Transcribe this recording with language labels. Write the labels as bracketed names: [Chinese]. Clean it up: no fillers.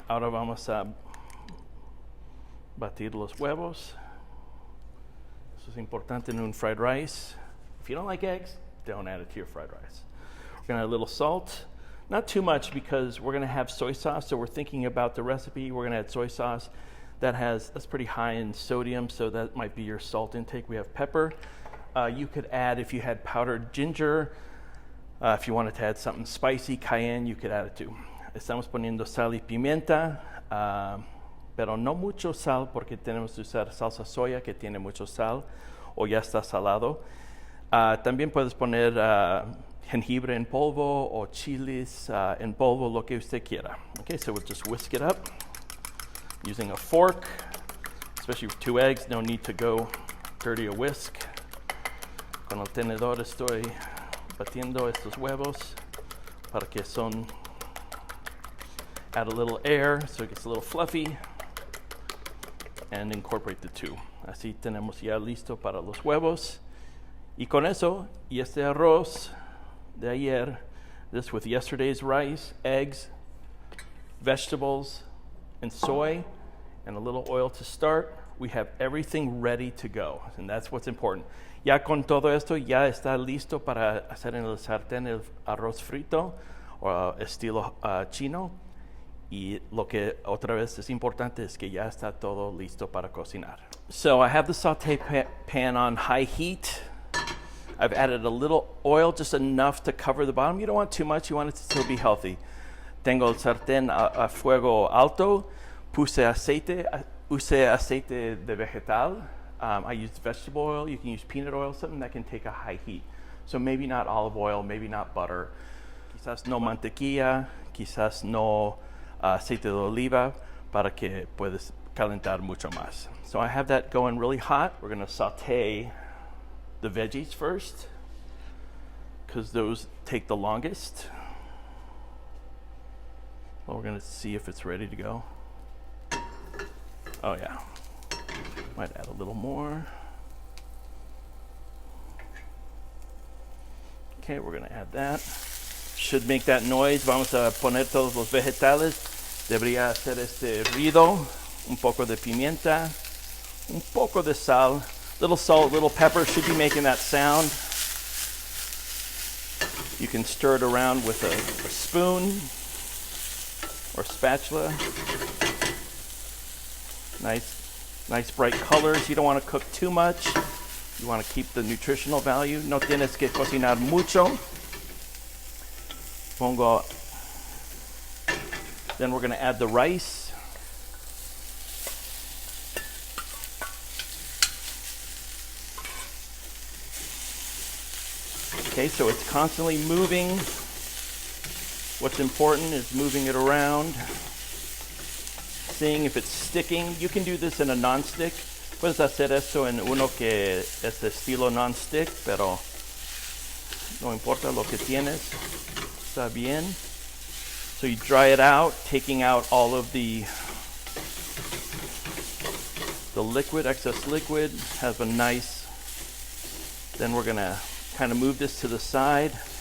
[Spanish] Ahora vamos a batir los huevos. Eso es importante en un fried rice. [English] If you don't like eggs, don't add it to your fried rice. We're going to add a little salt. Not too much because we're going to have soy sauce, so we're thinking about the recipe. We're going to add soy sauce that's pretty high in sodium, so that might be your salt intake. We have pepper. You could add, if you had powdered ginger, if you wanted to add something spicy, cayenne, you could add it too. [Spanish] Estamos poniendo sal y pimienta, pero no mucho sal porque tenemos que usar salsa soya que tiene mucho sal o ya está salado. También puedes poner jengibre en polvo o chiles en polvo, lo que usted quiera. [English] Okay, so we'll just whisk it up using a fork, especially with 2 eggs. No need to go dirty a whisk. [Spanish] Con el tenedor estoy batiendo estos huevos para que [English] add a little air so it gets a little fluffy and incorporate the 2. [Spanish] Así tenemos ya listo para los huevos. Y con eso, y este arroz de ayer, [English] this with yesterday's rice, eggs, vegetables, and soy, and a little oil to start, we have everything ready to go, and that's what's important. [Spanish] Ya con todo esto, ya está listo para hacer en el sartén el arroz frito, o estilo chino, y lo que otra vez es importante es que ya está todo listo para cocinar. [English] So I have the saute pan on high heat. I've added a little oil, just enough to cover the bottom. You don't want too much, you want it to still be healthy. [Spanish] Tengo el sartén a fuego alto, usé aceite de vegetal. [English] I used vegetable oil. You can use peanut oil, something that can take a high heat. So maybe not olive oil, maybe not butter. [Spanish] Quizás no mantequilla, quizás no aceite de oliva, para que puedas calentar mucho más. [English] So I have that going really hot. We're going to saute the veggies first, because those take the longest. Well, we're going to see if it's ready to go. Oh yeah, might add a little more. Okay, we're going to add that. Should make that noise. [Spanish] Vamos a poner todos los vegetales. Debería hacer este ruido. Un poco de pimienta, un poco de sal. [English] Little salt, little pepper should be making that sound. You can stir it around with a spoon or spatula. Nice bright colors. You don't want to cook too much. You want to keep the nutritional value. [Spanish] No tienes que cocinar mucho. [English] Then we're going to add the rice. Okay, so it's constantly moving. What's important is moving it around, seeing if it's sticking. You can do this in a non-stick. [Spanish] Puedes hacer esto en uno que es estilo non-stick, pero no importa lo que tienes, está bien. [English] So you dry it out, taking out all of the liquid, excess liquid. Have a nice, then we're gonna kind of move this to the side.